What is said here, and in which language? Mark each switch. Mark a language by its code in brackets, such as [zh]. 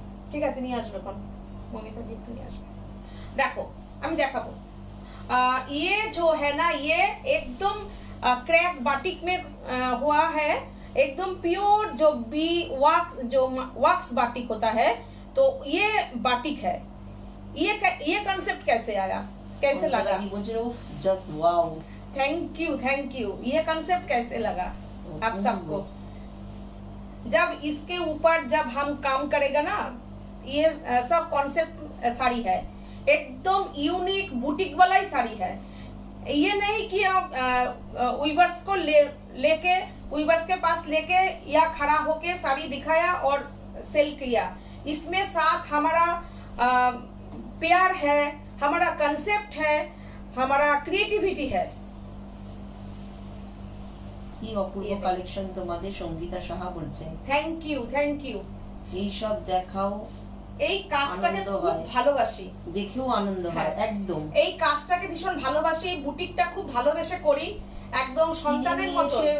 [bn] ঠিক আছে নিয়ে আসবে, কোন মমিতা দিতে নিয়ে আসবে। দেখো আমি দেখাবো, [hi] ये जो है ना, ये एकदम क्रैक बाटिक में हुआ है, एकदम प्योर जो बी वॉक्स बाटिक होता है, तो ये बाटिक है। ये कंसेप्ट कैसे आया, कैसे लगा? [en] उफ just wow, thank you. [hi] ये कंसेप्ट कैसे लगा आप सबको? जब इसके ऊपर जब हम काम करेगा ना, ये सब कॉन्सेप्ट साड़ी है, एकदम यूनिक बुटीक वाला ही साड़ी है। ये नहीं कि आप वीवर्स को लेके वीवर्स के पास लेके या खड़ा होके साड़ी दिखाया और सेल किया, इसमें साथ हमारा प्यार है, हमारा कंसेप्ट है, हमारा क्रिएटिविटी है। [bn] কি অপূর্ব কালেকশন তোমাদের, সঙ্গীতা সাহা বলছেন [en] Thank you. [bn] এই সব দেখাও, এই কাজটাকে খুব ভালোবাসি, দেখেও আনন্দ হয় একদম। এই কাজটাকে ভীষণ ভালোবাসি, এই বুটিকটা খুব ভালোবেসে করি, একদম সন্তানের মতো।